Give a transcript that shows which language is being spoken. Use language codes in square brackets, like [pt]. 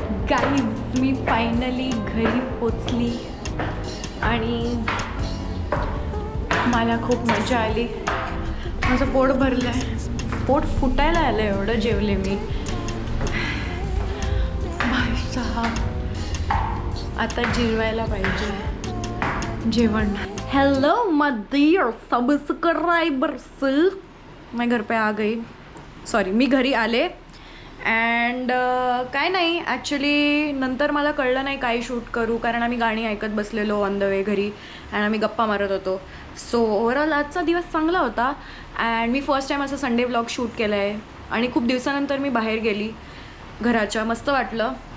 [mr] Guys मी finally घरी पोचली आणि मला खूप मजा आली. माझं पोट भरलं आहे. पोट फुटायला आलं एवढं जेवले मी. भाई साहब आता जिरवायला पाहिजे जेवण. [en] hello my dear subscribers, [hi] मैं घर पे आ गई. [mr] सॉरी मी घरी आले अँड काय नाही ॲक्च्युली नंतर मला कळलं नाही काय शूट करू कारण आम्ही गाणी ऐकत बसलेलो [en] on the way [mr] घरी अँड आम्ही गप्पा मारत होतो. सो ओव्हरऑल आजचा दिवस चांगला होता अँड मी फर्स्ट टाईम असं संडे व्लॉग शूट केलं आहे आणि खूप दिवसानंतर मी बाहेर गेली घराच्या. मस्त वाटलं.